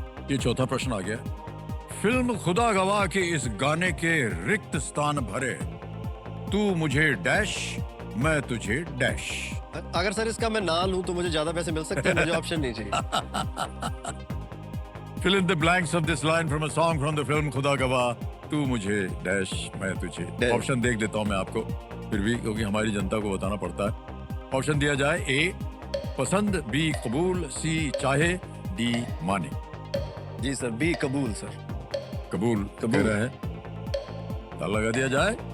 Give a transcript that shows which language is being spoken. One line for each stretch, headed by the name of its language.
Hindi: ये चौथा प्रश्न आ गया. फिल्म खुदा गवाह के इस गाने के रिक्त स्थान भरे, तू मुझे डैश मैं तुझे डैश. अगर सर इसका मैं ना लूं तो मुझे ज्यादा पैसे मिल सकते हैं. मुझे ऑप्शन नहीं चाहिए.
English: Fill in the blanks of this line from a song from the film Khuda Gawah,
Hindi: तू मुझे डैश मैं तुझे. ऑप्शन देख देता हूं मैं आपको फिर भी, क्योंकि हमारी जनता को बताना पड़ता है. ऑप्शन दिया जाए. ए पसंद, बी कबूल, सी चाहे, डी माने. जी सर, बी कबूल. सर कबूल कह रहे हैं. ताला लगा दिया जाए.